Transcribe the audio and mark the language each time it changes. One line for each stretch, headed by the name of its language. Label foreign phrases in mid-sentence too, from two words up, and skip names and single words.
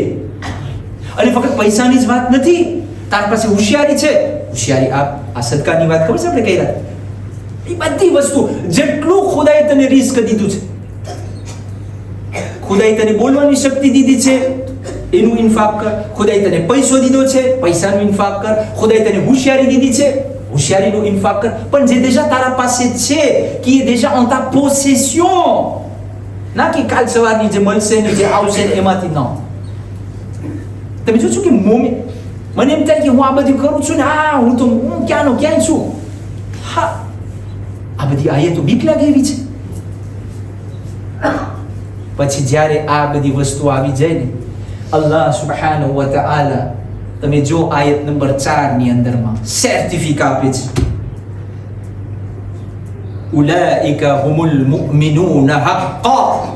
Gujarati: અને ફક્ત પૈસાની જ વાત નથી, તારા પાસે હોશિયારી છે, હોશિયારી આ સદકાની વાત ખબર છે આપણે કહી રહ્યા, એ બધી વસ્તુ જેટલું ખુદાએ તને રિસ્ક દીધું છે, ખુદાએ તને બોલવાની શક્તિ દીધી છે, એનું ઇન્ફાક કર. ખુદાએ તને પૈસો દીધો છે, પૈસાનું ઇન્ફાક કર. ખુદાએ તને હોશિયારી દીધી છે, હોશિયારીનું ઇન્ફાક કર. પણ જે દેશા તારા પાસે છે કે એ દેશા
French: en ta possession,
Gujarati: ના કે કાલ સવારની જે મળશે ને જે આવશે ને એમાંથી ન. તમે જોશો કે મોમી મને એમ થાય કે હું આ બધું કરું છું ને, હું ક્યાંનો ક્યાંય છું. હા, આ બધી આયતો બીક લાગે એવી છે. પછી જ્યારે આ બધી વસ્તુ આવી જાય ને,
Arabic: الله سبحانه وتعالى,
Gujarati: તમે જો આયત નંબર 4 ની અંદરમાં સર્ટિફિકેટ આપે છે,
Arabic: أولئك هم المؤمنون حقا.